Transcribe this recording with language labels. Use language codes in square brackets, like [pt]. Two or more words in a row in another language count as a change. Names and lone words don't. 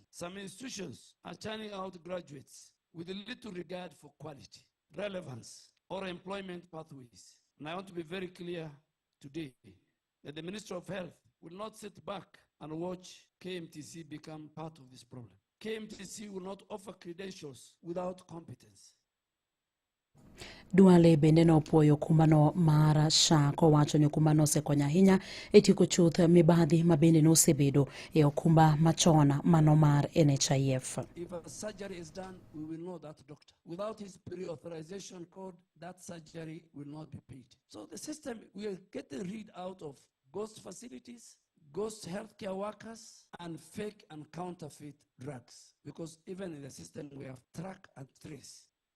[en] Some institutions are turning out graduates with a little regard for quality, relevance, or employment pathways. And I want to be very clear today that the Ministry of Health will not sit back and watch KMTC become part of this problem. KMTC will not offer credentials without competence. [luo] Duale bende nopuoyo okumbano mar SHA kowacho ni okumbano osekonyo ahinya e tieko chuth mibadhi ma bende nosebedo e okumba machon mano mar NHIF. [en] If a surgery is done, we will know that doctor. Without his pre-authorization code, that surgery will not be paid. So the system, we are getting rid out of ghost facilities, ghost healthcare workers, and fake and counterfeit drugs. Because even in the system, we have track and trace.